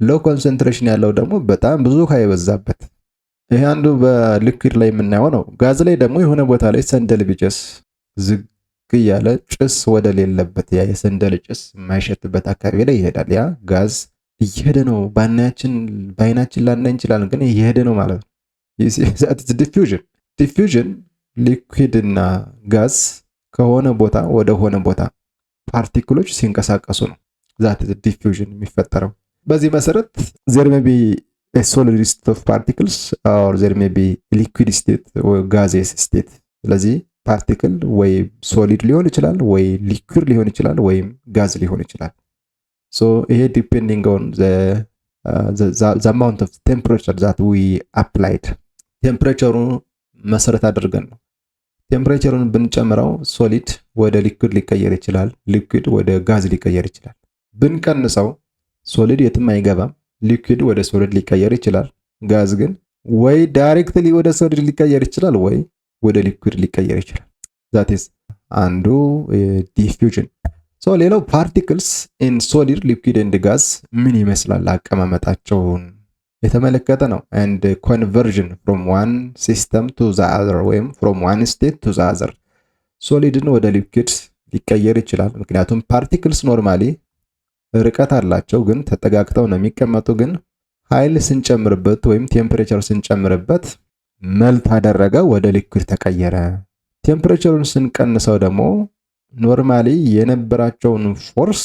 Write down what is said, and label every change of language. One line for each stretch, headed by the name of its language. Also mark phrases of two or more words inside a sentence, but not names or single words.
Amharic: ሎው ኮንሰንትሬሽን ያለው ደግሞ በጣም ብዙ ውሃ የበዛበት ይሄ አንዱ በሊኩዊድ ላይ የምናየው ነው። ጋዝ ላይ ደግሞ የሆነ ቦታ ላይ ሰንደል ቢጨስ ዝግ እያለ ጭስ ወደ ሌለበት ያ የሰንደል ጭስ የማይሸትበት አካባቢ ላይ ይሄዳል። ያ ጋዝ እየሄደ ነው። በአይናችን ላናይ እንችላለን፣ ግን እየሄደ ነው ማለት ነው። ዲፊውዥን ዲፊውዥን ሊኩዊድ እና ጋዝ ከሆነ ቦታ ወደ ሆነ ቦታ ፓርቲክሎች ሲንቀሳቀሱ ነው
English: that diffusion
Amharic: የሚፈጠረው። በዚህ መሰረት
English: there may be a solid state of particles or there may be liquid state or gaseous state።
Amharic: ስለዚህ ፓርቲክል ወይ ሶሊድ ሊሆን ይችላል ወይ ሊኩዊድ ሊሆን ይችላል ወይም ጋዝ ሊሆን ይችላል። ሶ ይሄ
English: depending on the amount of temperature that we applied
Amharic: ቴምፕሬቸሩ መሰረት አድርገን ነው። ቴምፕሬቸሩን ብንጨምረው ሶሊድ ወደ ሊኩዊድ ሊቀየር ይችላል፣ ሊኩዊድ ወደ ጋዝ ሊቀየር ይችላል። ብንቀንሰው ሶሊድ የትም አይገባም፣ ሊኩዊድ ወደ ሶሊድ ሊቀየር ይችላል። ጋዝ ግን ወይ ዳይሬክትሊ ወደ ሶሊድ ሊቀየር ይችላል ወይ ወደ ሊኩዊድ ሊቀየር ይችላል።
English: that is
Amharic: አንዱ ዲፊውዥን። ሶ ሌላው
English: particles in solid liquid and gas
Amharic: ምን ይመስላል አቀማመጣቸውን የተመለከተ ነው።
English: and conversion from one system to the other
Amharic: ወይም
English: from one state to the other
Amharic: ሶሊድን ወደ ሊኩዊድ ሊቀየር ይችላል። ምክንያቱም ፓርቲክልስ ኖርማሊ ርቀት አላቸው፣ ግን ተጠጋግተው ነው የሚቀመጡ። ግን ኃይል ስንጨምርበት ወይም ቴምፕሬቸር ስንጨምርበት መልት አደረገ፣ ወደ ሊኩዊድ ተቀየረ። ቴምፕሬቸሩን ስንቀንሰው ደግሞ ኖርማሊ የነበራቸውን ፎርስ